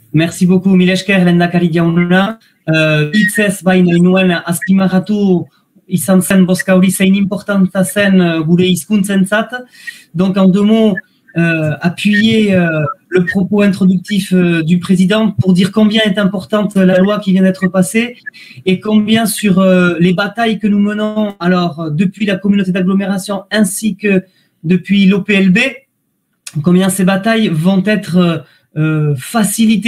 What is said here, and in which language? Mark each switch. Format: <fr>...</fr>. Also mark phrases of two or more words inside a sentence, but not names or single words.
<fr>Merci beaucoup,</fr> <eu>mila esker, lehendakari jauna. Hitzez baina inuen azpimarratu izan zen bozka hori zein importanta zen gure hizkuntzentzat.</eu> <fr>Donc, en deux mots, appuyer le propos introductif du président pour dire combien est importante la loi qui vient d'être passée et combien sur les batailles que nous menons, alors depuis la communauté d'agglomération ainsi que depuis l'OPLB, combien ces batailles vont être facilitées.</fr>